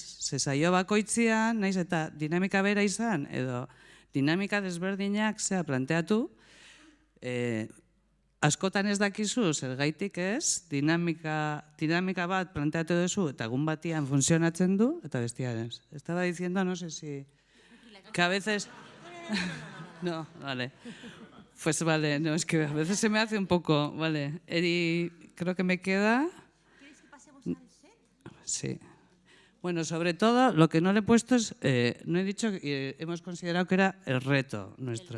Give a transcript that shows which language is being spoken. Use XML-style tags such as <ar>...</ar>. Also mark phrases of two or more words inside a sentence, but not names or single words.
<eu>Zezaio bakoitzian, naiz eta dinamika bera izan, edo dinamika desberdinak zea planteatu, askotan ez dakizu, zergaitik ez, dinamika bat planteatu duzu, eta egun batian funtzionatzen du, eta bestian ez.</eu> <es>Estaba diciendo, no sé si... Que a veces... No, vale. Pues vale, no, es que a veces se me hace un poco, vale. Eri, creo que me queda... ¿Quieres que pasemos al set? Sí. Bueno, sobre todo, lo que no le he puesto es... no he dicho que hemos considerado que era el reto nuestro.</es>